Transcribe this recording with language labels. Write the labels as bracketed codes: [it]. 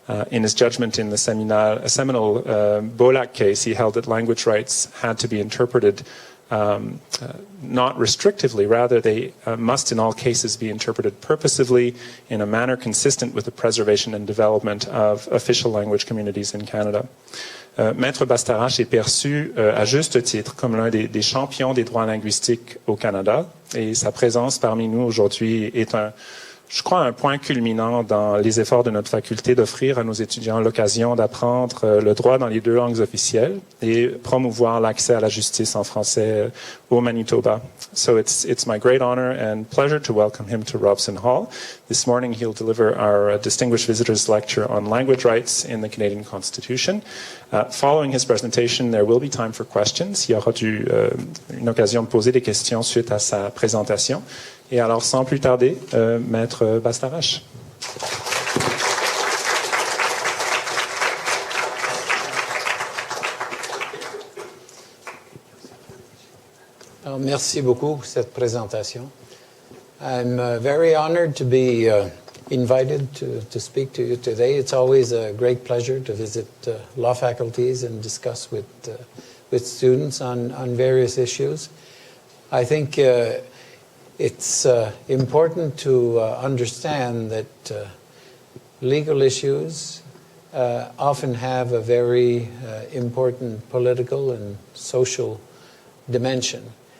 [en] In his judgment in the seminal Bolac case, he held that language rights had to be interpreted not restrictively, rather they must in all cases be interpreted purposively in a manner consistent with the preservation and development of official language communities in Canada. [fr] Maître Bastarache est perçu à juste titre comme l'un des champions des droits linguistiques au Canada, et sa présence parmi nous aujourd'hui est je crois, un point culminant dans les efforts de notre faculté d'offrir à nos étudiants l'occasion d'apprendre le droit dans les deux langues officielles et promouvoir l'accès à la justice en français au Manitoba. [en] So it's my great honor and pleasure to welcome him to Robson Hall. This morning he'll deliver our Distinguished Visitors Lecture on Language Rights in the Canadian Constitution. Following his presentation, there will be time for questions. [fr] Il y aura une occasion de poser des questions suite à sa présentation. Et alors, sans plus tarder, Maître Bastarache. Alors, merci beaucoup pour cette présentation. [en] I'm very honored to be invited to speak to you today. It's always a great pleasure to visit law faculties and discuss with students on various issues. I think it's important to understand that legal issues often have a very important political and social dimension.